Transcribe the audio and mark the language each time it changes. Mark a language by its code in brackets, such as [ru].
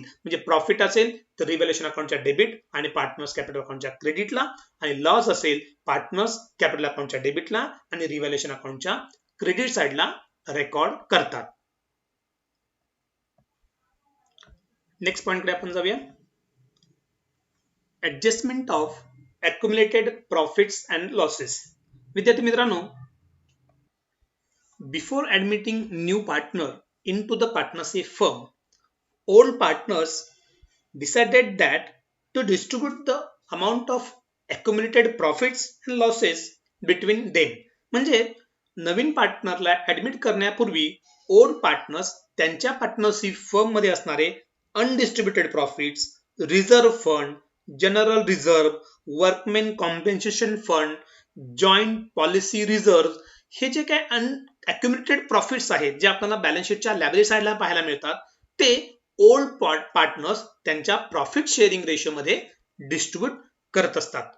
[mr] म्हणजे प्रॉफिट असेल तर रिव्हॅल्युएशन अकाउंटच्या डेबिट आणि पार्टनर्स कॅपिटल अकाउंटच्या क्रेडिटला, आणि लॉस असेल पार्टनर्स कॅपिटल अकाउंटच्या डेबिटला आणि रिव्हॅल्युएशन अकाउंटच्या क्रेडिट साइडला रेकॉर्ड करतात. नेक्स्ट पॉइंट कडे आपण जाऊया. [en] Adjustment of accumulated profits and losses. [mr] विद्यार्थी मित्रांनो, [en] Before admitting new partner into the partnership firm, old partners decided that to distribute the amount of accumulated profits and losses between them. [mr] म्हणजे नवीन पार्टनरला admit करण्यापूर्वी old partners त्यांच्या partnership firm मध्ये असणारे अनडिस्ट्रीब्युटेड profits, reserve fund, general reserve, workmen compensation fund, joint policy reserve हे जे काय accumulated profits आहेत जे आपल्याला बॅलन्स शीटच्या लायबिलिटी साइडला पाहायला मिळतात ते ओल्ड पार्टनर्स त्यांच्या प्रॉफिट शेअरिंग रेशो मध्ये डिस्ट्रीब्यूट करत असतात.